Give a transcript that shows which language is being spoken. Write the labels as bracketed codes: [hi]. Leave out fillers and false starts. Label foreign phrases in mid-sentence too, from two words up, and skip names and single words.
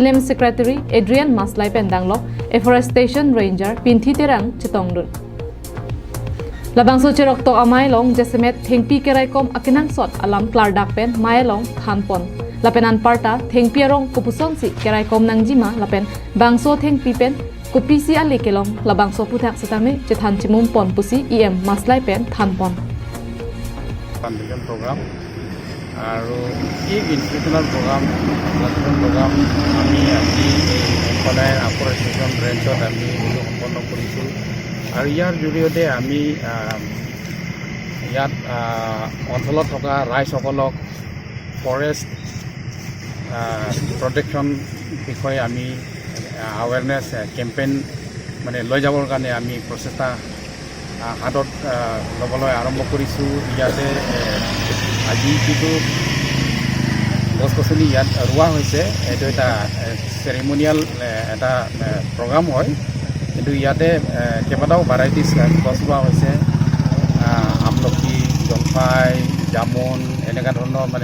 [mjw] Lem Secretary Adrian Maslai Pendanglok Afforestation Ranger Pinthi Terang Chitongdun Labangso cherok tok amailong jesemet thengpi keraikom akinang sot alam klardak pen mailong thanpon Lapenan parta thengpi arong kupusong si kerai kom nang jima lapen bangso thengpi pen kupisi ali kelong labangso puthak setame chethan chimum pon pusi em maslai pen thanpon [en] Plantation program [as] aru এই [en] institutional program [as] আমি আজি সদায় [en] afforestation rangeত [as] আমি সম্পন্ন কৰিছো আৰু ইয়াৰ জৰিয়তে আমি ইয়াত অঞ্চলত থকা ৰাইজসকলক [en] forest protection [as] বিষয়ে আমি [en] awareness campaign [as] মানে লৈ যাবৰ কাৰণে আমি প্ৰচেষ্টা হাতত ল'বলৈ আৰম্ভ কৰিছো ইয়াতে আজি যিটো গছ-গছনি ইয়াত ৰোৱা হৈছে এইটো এটা চেৰিমনিয়েল এটা প্ৰগ্ৰাম হয় কিন্তু ইয়াতে কেইবাটাও ভেৰাইটিজ গছ ৰোৱা হৈছে আমলখি জলফাই জামুন এনেকুৱা ধৰণৰ মানে